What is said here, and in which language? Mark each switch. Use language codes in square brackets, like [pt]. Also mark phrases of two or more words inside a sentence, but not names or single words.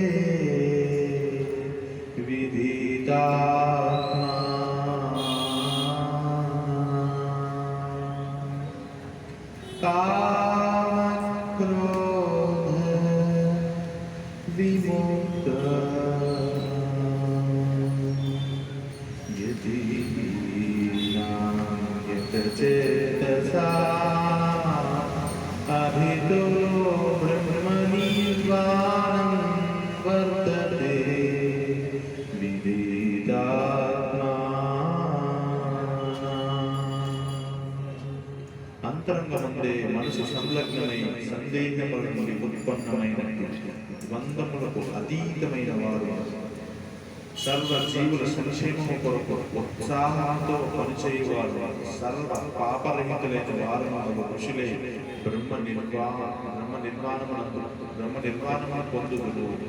[sa] विदितात्मा कामक्रोध विमुक्तानां यदीनां यतचेतसा अभितो ब्रह्मनिर्वाणं वर्तते विदितात्मा। [te] అంతరంగమందే మనసు సంలగ్నమై సందేహముల నుండి ఉత్పన్నమైనట్టు ద్వంద్వములకు అతీతమైన వారు సర్వ జీవుల సంక్షేమము కొరకు ఉత్సాహంతో పనిచేయువారు సర్వ పాపరహితులైన వారు ఋషులే బ్రహ్మ నిర్వాణమును పొందుదురు.